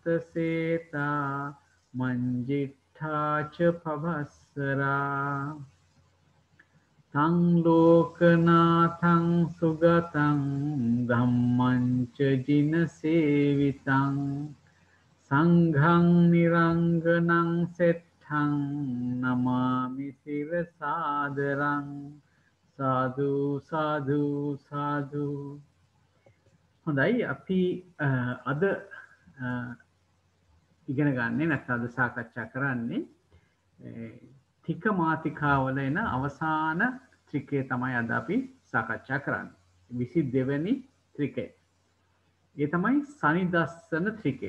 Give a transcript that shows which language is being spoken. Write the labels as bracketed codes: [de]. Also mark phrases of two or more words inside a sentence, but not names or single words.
[pi] සේතා මංජිඨාච පවස්සරා තං ලෝකනාථං සුගතං ධම්මං ච ජින සේවිතං සංඝං නිරංගනං සෙට්ඨං නමාමි සිර සාදරං සාදු සාදු සාදු. [si] හොඳයි, අපි අද ඉගෙන ගන්නේ නැත්නම් අද සාකච්ඡා කරන්නේ තික මාතිකාවල එන අවසාන ත්‍රිකය තමයි අද අපි සාකච්ඡා කරන්නේ. 22 වෙනි ත්‍රිකය. ඒ තමයි සනිදස්සන ත්‍රිකය.